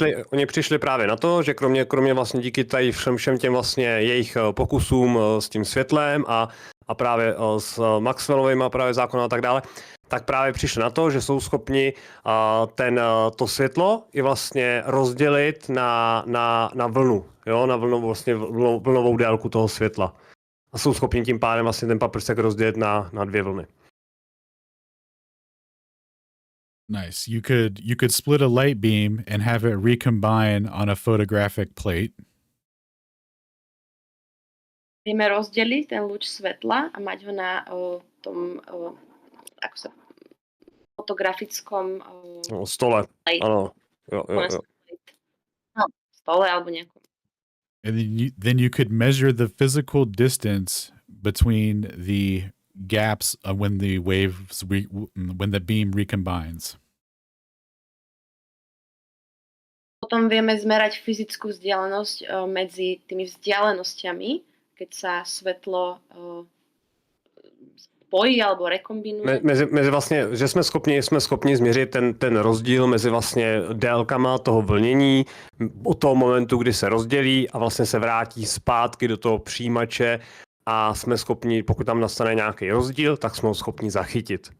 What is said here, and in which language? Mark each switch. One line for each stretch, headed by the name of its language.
Czech: Oni přišli právě na to, že kromě vlastně díky tady všem těm vlastně jejich pokusům s tím světlem a právě s Maxwellovými právě zákony a tak dále, tak právě přišli na to, že jsou schopni to světlo i vlastně rozdělit na vlnu, jo, na vlnu, vlastně vlnovou délku toho světla. A jsou schopni tím pádem vlastně ten paprsek rozdělit na dvě vlny.
English: Nice. You could split a light beam and have it recombine on a photographic plate.
Slovak: Vieme rozdeliť ten lúč svetla a mať ho na tom ako sa fotografickom Stole.
English: plate.
Czech: Ano. Jo.
Slovak: Stole alebo nejakom.
English: And then you could measure the physical distance between the gaps when the when the beam recombines.
Slovak: Potom vieme zmerať fyzickú vzdialenosť medzi tými vzdialenosťami, keď sa svetlo spojí alebo rekombinuje.
Czech: Mezi vlastně, že jsme schopni změřit ten rozdíl mezi vlastně délkama toho vlnění od toho momentu, kdy se rozdělí a vlastně se vrátí zpátky do toho přijímače a jsme schopni, pokud tam nastane nějaký rozdíl, tak jsme ho schopni zachytit.